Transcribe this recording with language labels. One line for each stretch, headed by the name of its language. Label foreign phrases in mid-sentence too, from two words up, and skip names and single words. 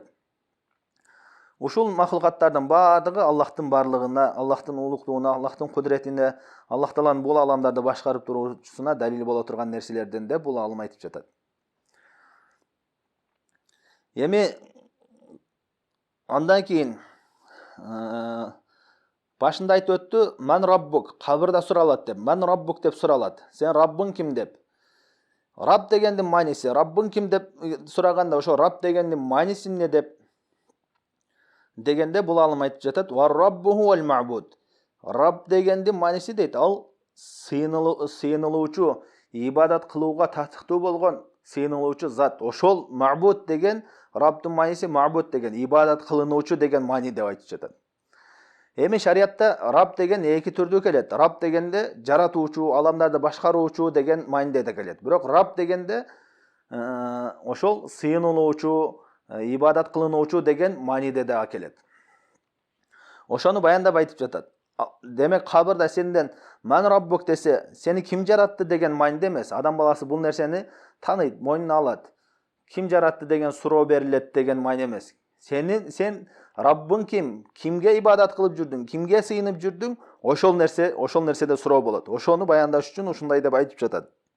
Kyrgyz: Ушул махлукаттардын баардыгы Аллахтын барлыгына, Аллахтын улуктугуна, Аллахтын кудретине, Аллах Тааланын бул аламдарды башкарып туруусуна далил боло турган нерселерден де бул алым айтып жатат. Эми андан кийин башында айтып өттү,
Arabic: "من ربك",
Kyrgyz: кабырда суралат деп.
Arabic: "من ربك"
Kyrgyz: деп суралат. Сен Раббың ким деп. Рабб дегендин мааниси, Раббың ким деп сураганда, ошо Рабб дегендин мааниси эмне деп дегенде бул алым айтып жатат.
Arabic: "والرب هو المعبود".
Kyrgyz: Рабб дегендин мааниси дейт, ал сыйынылуучу, ибадат кылууга татыктуу болгон сыйынылуучу зат. Ошол ма'буд деген, Раббдын мааниси ма'буд деген, ибадат кылынуучу деген маани деп айтып жатат. Эми шариятта Рабб деген эки түрдүү келет. Рабб дегенде жаратуучу, аламдарды башкаруучу деген мааниде да келет. Бирок Рабб дегенде ошол сыйынылуучу, ибадат кылынуучу деген мааниде да келет. Ошону баяндап айтып жатат. Демек кабырда сенден
Arabic: "من ربك"
Kyrgyz: десе, сени ким жаратты деген мааниде эмес. Адам баласы бул нерсени тааныйт, мойнуна алат. Ким жаратты деген суроо берилет деген маани эмес. Сен Раббың ким? Кимге ибадат кылып жүрдүң? Кимге сыйынып жүрдүң? Ошол нерседе суроо болот. Ошону баяндаш үчүн ушундай деп айтып жатат.